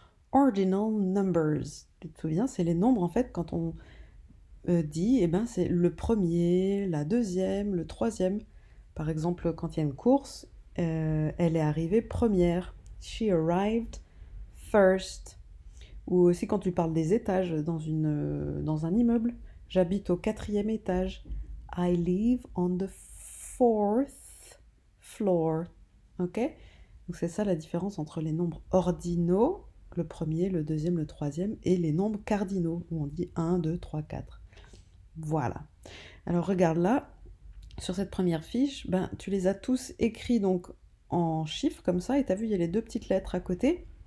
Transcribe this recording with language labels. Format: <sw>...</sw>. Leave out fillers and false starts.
<en>Ordinal numbers.</en> <fr>Tu te souviens, c'est les nombres en fait quand on dit, c'est le premier, la deuxième, le troisième. Par exemple, quand il y a une course, elle est arrivée première.</fr> <en>She arrived first.</en> <fr>Ou aussi quand tu parles des étages dans un immeuble. J'habite au quatrième étage.</fr> <en>I live on the fourth floor. Ok?</en> <fr>Donc c'est ça la différence entre les nombres ordinaux, le premier, le deuxième, le troisième, et les nombres cardinaux, où on dit un, 2, 3, 4. Voilà. Alors regarde là, sur cette première fiche, tu les as tous écrits donc en chiffres comme ça, et tu as vu, il y a les deux petites lettres à côté.</fr>